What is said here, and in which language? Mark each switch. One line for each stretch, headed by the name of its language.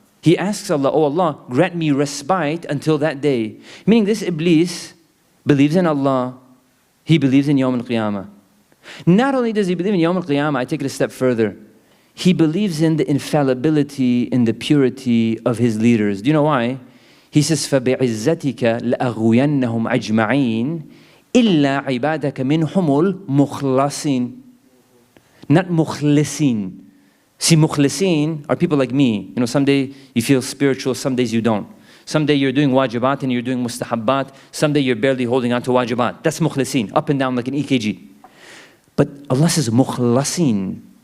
English: He asks Allah, oh Allah, grant me respite until that day. Meaning this Iblis believes in Allah, he believes in Yawm al-Qiyamah. Not only does he believe in Yawm al-Qiyamah, I take it a step further. He believes in the infallibility and the purity of his leaders. Do you know why? He says,
Arabic: فَبِعِزَّتِكَ لَأَغْوِيَنَّهُمْ أَجْمَعِينَ إِلَّا عِبَادَكَ مِنْهُمُ الْمُخْلَصِينَ.
English: Not mukhlisin. See, mukhlisin are people like me. You know, someday you feel spiritual, some days you don't. Someday you're doing wajibat and you're doing mustahabbat. Someday you're barely holding on to wajibat. That's mukhlisin, up and down like an EKG. But Allah says mukhlasin.